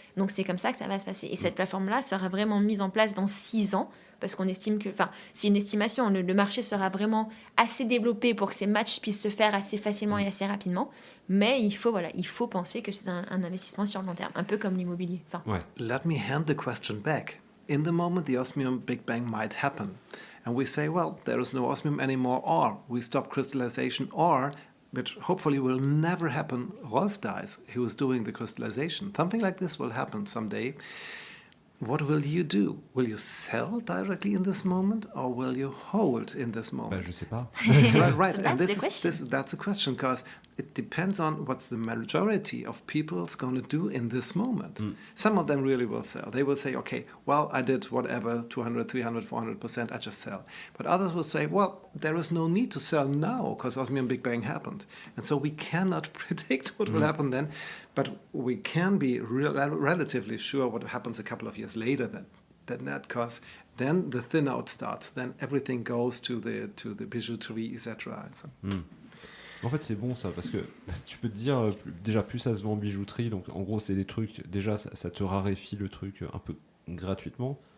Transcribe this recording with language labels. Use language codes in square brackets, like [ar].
[fr] Donc, c'est comme ça que ça va se passer. Et cette plateforme-là sera vraiment mise en place dans 6 ans, parce qu'on estime que, c'est une estimation, le marché sera vraiment assez développé pour que ces matchs puissent se faire assez facilement et assez rapidement. Mais il faut penser que c'est un investissement sur le long terme, un peu comme l'immobilier. [en] Let me hand the question back. In the moment, the osmium Big Bang might happen. And we say, well, there is no osmium anymore, or we stop crystallization, or, which hopefully will never happen, Rolf dies, who was doing the crystallization. Something like this will happen someday. What will you do? Will you sell directly in this moment, or will you hold in this moment? [fr] Je sais pas. [en] Right. So and that's a question, because it depends on what's the majority of people's going to do in this moment. Some of them really will sell. They will say, okay, well, I did whatever, 200, 300, 400%, I just sell. But others will say, well, there is no need to sell now because osmium Big Bang happened. And so we cannot predict what will happen then, but we can be relatively sure what happens a couple of years later than that, because then the thin out starts. Then everything goes to the bijouterie, etc. So. [fr] En fait, c'est bon ça, parce que tu peux te dire, déjà plus ça se vend en bijouterie, donc en gros, c'est des trucs, déjà ça te raréfie le truc un peu gratuitement.